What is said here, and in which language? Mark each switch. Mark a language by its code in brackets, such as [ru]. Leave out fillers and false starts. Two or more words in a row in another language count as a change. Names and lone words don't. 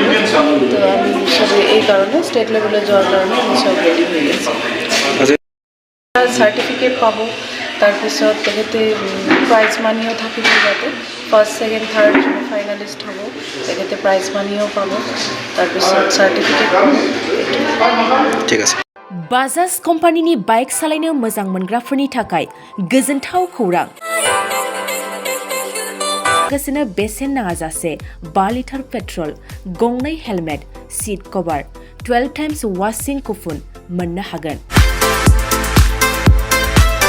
[as] তো আমি চবেই এই কাৰণে [en] state level [as] যোৱাৰ কাৰণে আমি চব ৰেডি হৈ আছোঁ। চাৰ্টিফিকেট পাব, তাৰপিছত তেখেতে [en] prize money [as] থাকিব, যাতে [en] first second third finalist [as] হ'ব তেখেতে [en] prize money [as] পাব, তাৰপিছত চাৰ্টিফিকেট পাব। ঠিক আছে। [brx] बाजाज कम्पानिनि बाइक सालायनो मोजां मोनग्राफोरनि थाखाय गोजोनथाव खौरां। लोगोसेनो बेसेन नाङाजासे 5 [en] litre petrol, [brx] गंनै हेलमेट, [en] seat cover, [brx] 12 [en] times washing coupon [brx] मोननो हागोन।